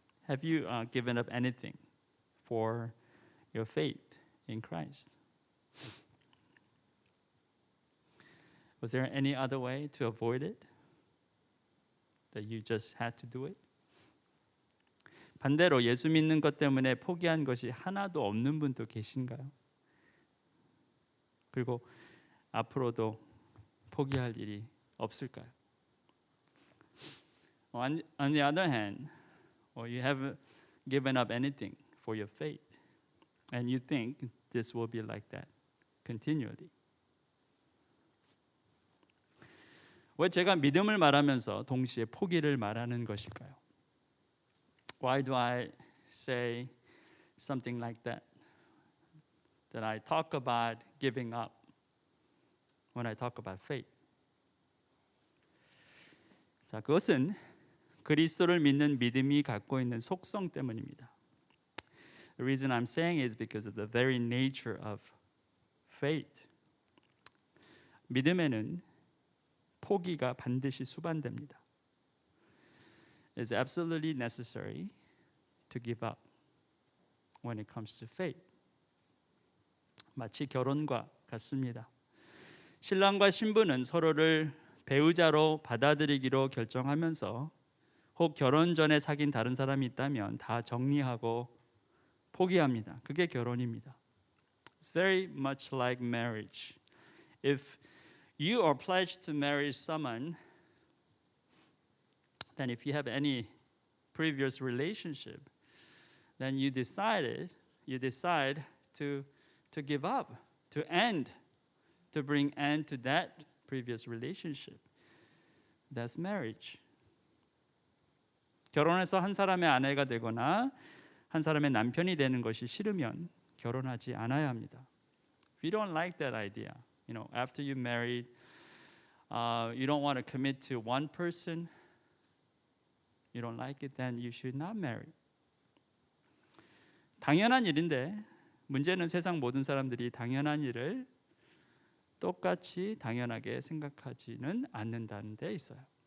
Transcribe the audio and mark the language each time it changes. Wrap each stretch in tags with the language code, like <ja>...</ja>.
<en>Have you given up anything for your faith in Christ? Was there any other way to avoid it? That you just had to do it?</en> <ko>반대로 예수 믿는 것 때문에 포기한 것이 하나도 없는 분도 계신가요? 그리고 앞으로도 포기할 일이 없을까요?</ko> <en>On the other hand, you haven't given up anything for your faith, and you think this will be like that continually.</en> <ko>왜 제가 믿음을 말하면서 동시에 포기를 말하는 것일까요?</ko> <en>Why do I say something like that? That I talk about giving up when I talk about faith.</en> <ko>자, 그것은 그리스도를 믿는 믿음이 갖고 있는 속성 때문입니다.</ko> <en>The reason I'm saying is because of the very nature of faith.</en> <ko>믿음에는 포기가 반드시 수반됩니다.</ko> <en>It's absolutely necessary to give up when it comes to faith.</en> <ko>마치 결혼과 같습니다. 신랑과 신부는 서로를 배우자로 받아들이기로 결정하면서 혹 결혼 전에 사귄 다른 사람이 있다면 다 정리하고 포기합니다. 그게 결혼입니다.</ko> <en>It's very much like marriage. If you are pledged to marry someone, then if you have any previous relationship, then you decide to give up, to bring end to that previous relationship. That's marriage.</en> <ko>결혼해서 한 사람의 아내가 되거나 한 사람의 남편이 되는 것이 싫으면 결혼하지 않아야 합니다.</ko> <en>If you don't like that idea, after you married, you don't want to commit to one person, you don't like it, then you should not marry.</en> <ko>당연한 일인데 문제는 세상 모든 사람들이 당연한 일을 똑같이 당연하게 생각하지는 않는다는 데 있어요.</ko>